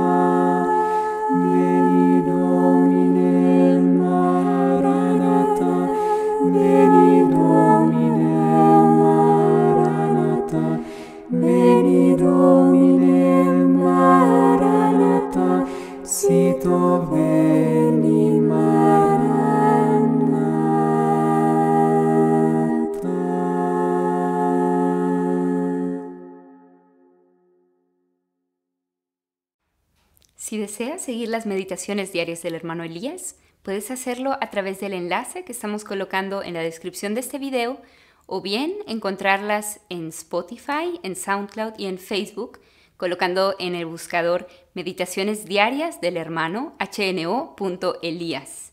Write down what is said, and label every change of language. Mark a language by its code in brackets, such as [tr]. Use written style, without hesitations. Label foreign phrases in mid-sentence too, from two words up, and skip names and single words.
[la] Veni Domine, Maranatha. Veni Domine, Maranatha. Veni Domine, Maranatha. Sito veni, Maranatha. [es] Si deseas seguir las meditaciones diarias del hermano Elías, puedes hacerlo a través del enlace que estamos colocando en la descripción de este video, o bien encontrarlas en Spotify, en SoundCloud y en Facebook, colocando en el buscador Meditaciones Diarias del Hermano hno.elías.